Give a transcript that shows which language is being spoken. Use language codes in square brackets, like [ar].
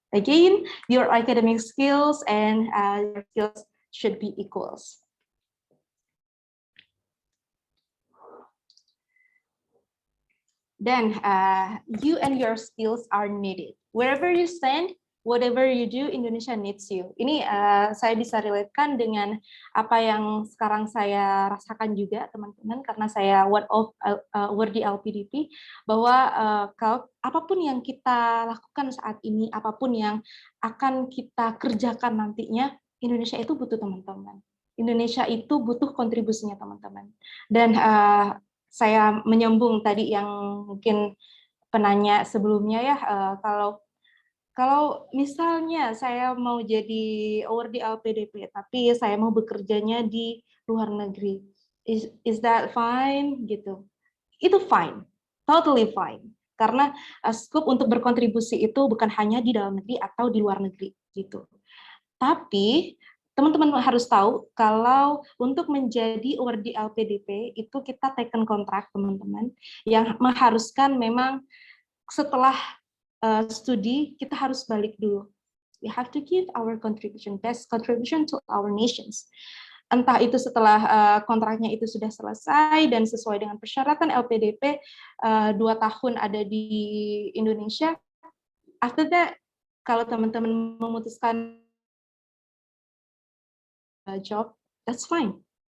[en] Again, your academic skills and your skills should be equals. Then you and your skills are needed wherever you stand. Whatever you do, Indonesia needs you. [id] Ini saya bisa relatekan dengan apa yang sekarang saya rasakan juga, teman-teman, karena saya [en] one of [id] di LPDP, bahwa kalau apapun yang kita lakukan saat ini, apapun yang akan kita kerjakan nantinya, Indonesia itu butuh teman-teman. Indonesia itu butuh kontribusinya teman-teman. Dan saya menyambung tadi yang mungkin penanya sebelumnya ya, kalau misalnya saya mau jadi award di LPDP, tapi saya mau bekerjanya di luar negeri, [en] is that fine [id] gitu? itu fine, [en] totally fine. [id] Karena scope untuk berkontribusi itu bukan hanya di dalam negeri atau di luar negeri gitu. Tapi teman-teman harus tahu kalau untuk menjadi awardee LPDP itu kita taken kontrak teman-teman yang mengharuskan memang setelah studi kita harus balik dulu. [en] We have to give our contribution, best contribution to our nations. [id] Entah itu setelah kontraknya itu sudah selesai dan sesuai dengan persyaratan LPDP 2 tahun ada di Indonesia. [en] After that, [id] kalau teman-teman memutuskan job, [en] that's fine.